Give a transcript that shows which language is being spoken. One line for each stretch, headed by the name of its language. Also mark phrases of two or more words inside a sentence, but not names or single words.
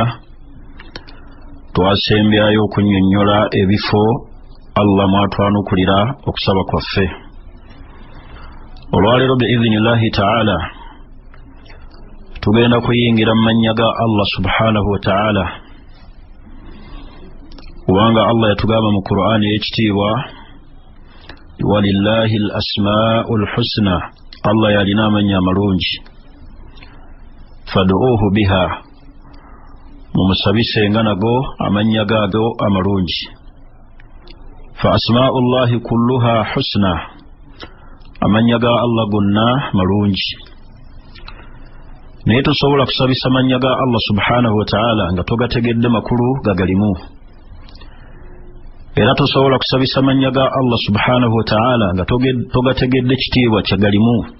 Ganda: Twasembyayo okunnyonnyola ebifo Allah mwatwanukulira okusaba kwaffe. Olwaleero
Arabic: بإذن الله تعالى
Ganda: tugenda kuyingira mu mannya ga Allah
Arabic: سبحانه وتعالى,
Ganda: kubanga Allah yatugamba mu Qur'ani ey'ekitiibwa
Arabic: ولله الأسماء الحسنى,
Ganda: Allah yalina amannya amalungi,
Arabic: فادعوه بها,
Ganda: mumusabisenga nago amannya gaago amalungi.
Arabic: فأسماء الله كلها حسنى,
Ganda: amannya ga Allah gonna malungi. Naye tosobola kusabisa amannya ga Allah
Arabic: سبحانه وتعالى
Ganda: nga togategedde makulu gagalimu, era tosobola kusabisa amannya ga Allah
Arabic: سبحانه وتعالى
Ganda: nga togategedde kitiibwa kyagalimu.